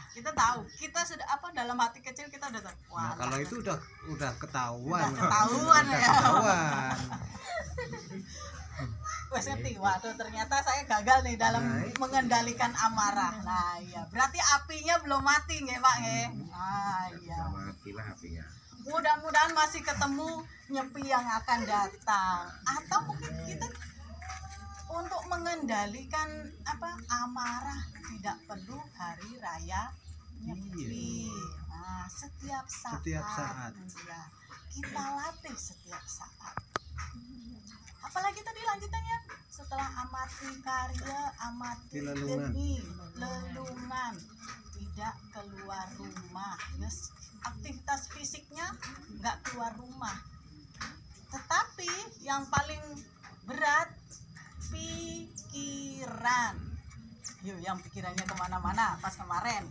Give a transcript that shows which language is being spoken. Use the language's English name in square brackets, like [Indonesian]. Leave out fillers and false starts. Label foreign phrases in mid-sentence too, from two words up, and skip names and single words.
[Indonesian] Kita tahu, kita sudah dalam hati kecil kita udah tahu. Nah, kalau itu udah ketahuan. Udah ketahuan ya. Ketahuan. [Javanese] Wes ngerti, [Indonesian] waduh ternyata saya gagal nih dalam mengendalikan amarah. Nah iya, berarti apinya belum mati nggih Pak nggih. Ah iya. Matilah apinya. Mudah-mudahan masih ketemu nyepi yang akan datang. Atau mungkin kita untuk mengendalikan amarah tidak perlu hari raya nyepi. Nah, setiap saat. Ya, kita latih setiap saat. Apalagi tadi lanjutannya, setelah amati karya, amati geni, lelungan, tidak keluar rumah. Yes, aktivitas fisiknya nggak keluar rumah. Tetapi yang paling berat pikiran. Yuk, yang pikirannya kemana-mana pas kemarin.